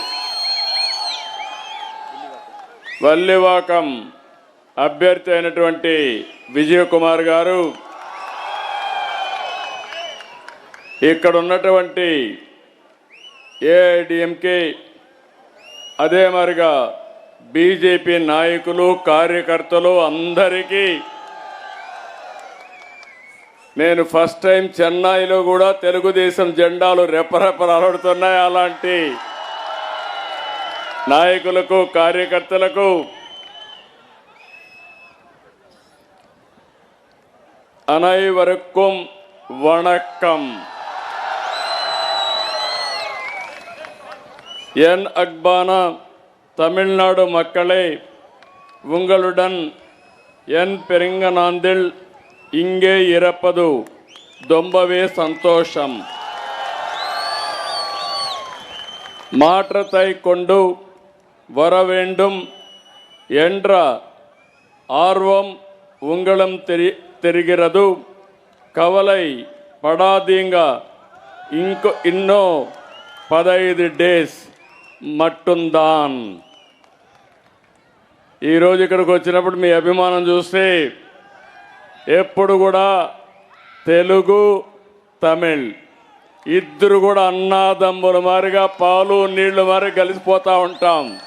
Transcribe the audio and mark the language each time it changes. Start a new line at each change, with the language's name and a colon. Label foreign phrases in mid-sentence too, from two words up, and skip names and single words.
Telugu: వల్లివాకం అభ్యర్థి అయినటువంటి విజయ్ కుమార్ గారు, ఇక్కడ ఉన్నటువంటి ఏఐడిఎంకే అదే మరిగా బీజేపీ నాయకులు కార్యకర్తలు అందరికీ నేను
English: first time
Telugu: చెన్నైలో కూడా తెలుగుదేశం జెండాలు రెపరెపలాడుతున్నాయి. అలాంటి నాయకులకు కార్యకర్తలకు
Tamil: அனைவருக்கும் வணக்கம். என் அன்பான தமிழ்நாடு மக்களே, உங்களுடன் என் பெருங்கநாந்தில் இங்கே இருப்பது ரொம்பவே சந்தோஷம். மாற்றத்தை கொண்டு வர வேண்டும் என்ற ஆர்வம் உங்களும் தெரிகிறது. கவலை படாதீங்க, இன்னோ 15 డేస్ మట్టుందాన్.
Telugu: ఈరోజు ఇక్కడికి వచ్చినప్పుడు మీ అభిమానం చూస్తే ఎప్పుడు కూడా తెలుగు తమిళ్ ఇద్దరు కూడా అన్నాదమ్ముల మారిగా పాలు నీళ్లు మారి కలిసిపోతూ ఉంటాం.